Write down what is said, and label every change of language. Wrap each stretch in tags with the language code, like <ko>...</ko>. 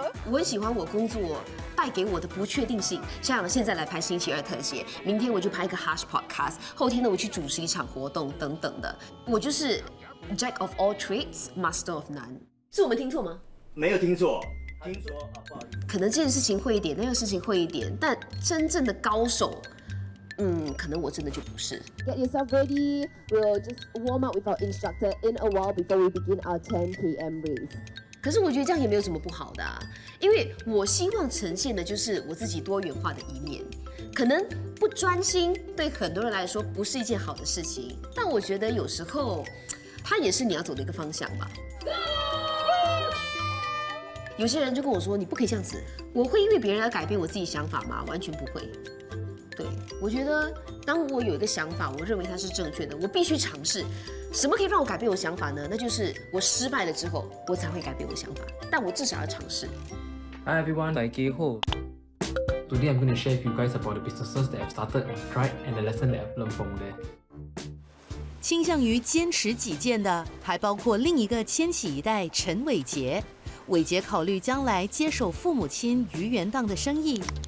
<zh>我很喜欢我工作带给我的不确定性，像现在来拍星期二特写，明天我就拍一个 Hush Podcast， 后天呢我去主持一场活动等等的。我就是</zh> <en>Jack of all trades, Master of none。</en> <zh>是我们听错吗？没有听错，听说不好意思。可能这件事情会一点，那个事情会一点，但真正的高手，可能我真的就不是。</zh> <en>Get yourself ready. We'll just warm up with our instructor in a while before we begin our 10 p.m. race.</en> <zh>可是我觉得这样也没有什么不好的啊，因为我希望呈现的就是我自己多元化的一面。可能不专心对很多人来说不是一件好的事情，但我觉得有时候它也是你要走的一个方向吧。有些人就跟我说你不可以这样子，我会因为别人而改变我自己想法吗？完全不会。对，我觉得当我有一个想法，我认为它是正确的，我必须尝试。什么可以让我改变我想法呢？那就是我失败了之后，我才会改变我想法。但我至少要尝试。</zh> <en>Hi everyone, I'm Keho. Today I'm going to share with you guys about the businesses that I've started and tried and the lesson that I've learned from there.</en> <zh>倾向于坚持己见的，还包括另一个千禧一代陈伟杰。伟杰考虑将来接手父母亲鱼圆档的生意。</zh>